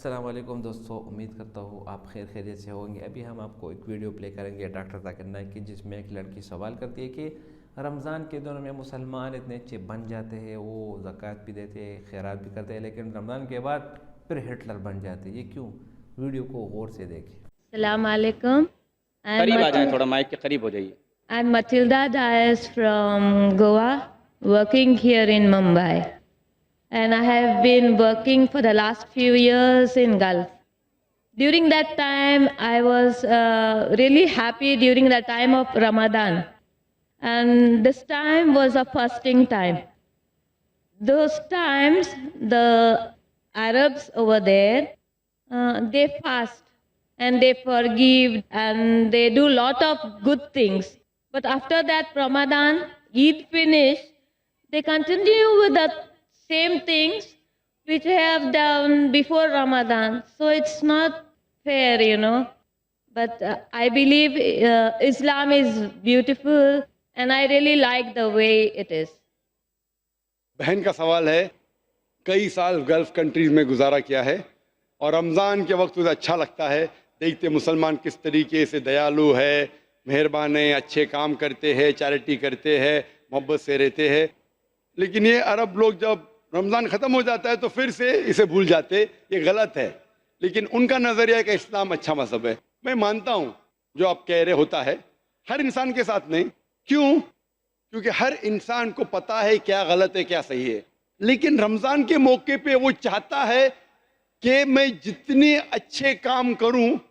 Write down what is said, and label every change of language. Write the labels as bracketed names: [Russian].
[Urdu] السلام علیکم دوستو، امید کرتا ہوں آپ خیر خیریت سے ہوں گے۔ ابھی ہم آپ کو ایک ویڈیو پلے کریں گے ڈاکٹر zakir نائک کی، جس میں ایک لڑکی سوال کرتی ہے کہ رمضان کے دنوں میں مسلمان اتنے اچھے بن جاتے ہیں، وہ زکوٰۃ بھی دیتے ہیں، خیرات بھی کرتے ہیں، لیکن رمضان کے بعد پھر ہٹلر بن جاتے ہیں، یہ کیوں؟ ویڈیو کو غور سے دیکھیں۔ السلام علیکم. قریب آ جائیں، تھوڑا مائک کے قریب ہو جائیے۔ [English] I'm Matilda Dias from Goa, working here in Mumbai. And I have been working for the last few years in Gulf. During that time, I was really happy during the time of Ramadan. And this time was a fasting time. Those times, the Arabs over there, they fast and they forgive and they do lot of good things. But after that Ramadan, Eid finished, they continue with the same things which they have done before Ramadan. So it's not fair, you know. But I believe Islam is beautiful and I really like the way it is. [Urdu] بہن کا سوال ہے، کئی سال golf countries میں گزارا کیا ہے اور رمضان کے وقت اسے اچھا لگتا ہے، دیکھتے مسلمان کس طریقے سے دیالو ہے، مہربان ہے، اچھے کام کرتے ہیں، چیریٹی کرتے ہیں، محبت سے رہتے ہیں۔ لیکن یہ عرب لوگ جب رمضان ختم ہو جاتا ہے تو پھر سے اسے بھول جاتے، یہ غلط ہے۔ لیکن ان کا نظریہ ہے کہ اسلام اچھا مذہب ہے۔ میں مانتا ہوں جو آپ کہہ رہے ہوتا ہے، ہر انسان کے ساتھ نہیں۔ کیوں؟ کیونکہ ہر انسان کو پتا ہے کیا غلط ہے کیا صحیح ہے، لیکن رمضان کے موقع پہ وہ چاہتا ہے کہ میں جتنے اچھے کام کروں